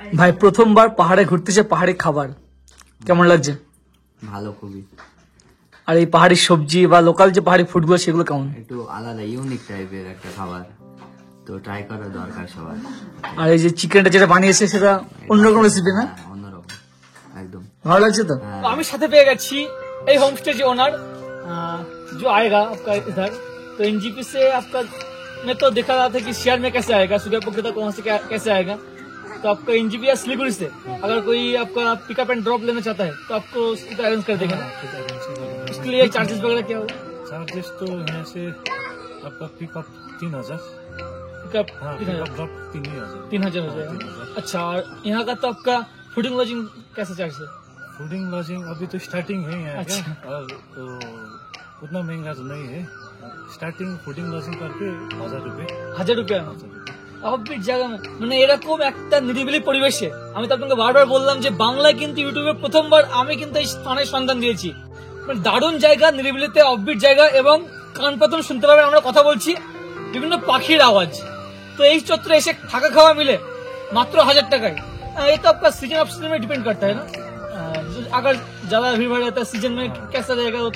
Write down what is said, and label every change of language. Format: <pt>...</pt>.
<bn>ভাই প্রথমবার পাহাড়ে ঘুরতেছে, পাহাড়ি খাবার কেমন লাগছে? ভালো, খুবই। আর এই পাহাড়ি সবজি বা লোকাল যে পাহাড়ি ফুডগুলো সেগুলো কেমন? একটু আলাদা, ইউনিক টাইপের একটা খাবার, তো ট্রাই করা দরকার সবার। আর এই যে চিকেনটা যেটা বানিয়েছে সেটা অন্যরকম রেসিপি না? অন্যরকম, একদম ভালো লাগছে তো। আমি সাথে পেয়ে গেছি এই</bn> <hi>হোमस्टे के ओनर जो आएगा आपका इधर, तो एनजीपी से आपका मैं तो देखा रहा था कि शेयर में कैसे आएगा, सुबह पोखरी तक वहाँ से कैसे आएगा। तो आपका एनजीपी या सिलीगुड़ी से अगर कोई आपका पिकअप एंड ड्रॉप लेना चाहता है तो आपको उसको अरेंज कर देगा ना? इसके लिए चार्जेस वगैरह क्या होगा? चार्जेस तो यहाँ से आपका पिकअप 3000, पिकअप हाँ, 3000, ड्रॉप 3000 3000 हो जाएगा। अच्छा, और यहाँ का तो आपका फूडिंग लॉजिंग कैसे चार्ज है? फूडिंग लॉजिंग अभी तो स्टार्टिंग है यहाँ अच्छा। का, और तो उतना महंगा तो नहीं है। स्टार्टिंग फूडिंग लॉजिंग करके 1000 रुपए</hi> <bn>1000 रुपया অফবিট জায়গা মানে এরকম একটা নিরিবিলি পরিবেশে আমি তো আপনাকে বারবার বললাম যে বাংলায় কিন্তু ইউটিউবে প্রথমবার আমি কিন্তু এই স্থানের সন্ধান দিয়েছি। মানে দারুণ জায়গা, নিরিবিলিতে অফবিট জায়গা এবং কান পাতন শুনতে পাবেন আমরা কথা বলছি, বিভিন্ন পাখির আওয়াজ। তো এই চত্বরে এসে থাকা খাওয়া</bn> <hi>मिले मात्र</hi> <bn>1000 টাকায়।</bn> <hi>ये तो आपका सीजन ऑफ सीजन में डिपेंड करता है ना, अगर ज्यादा भीड़ भाड़ रहता है सीजन में कैसा रहेगा तो</hi>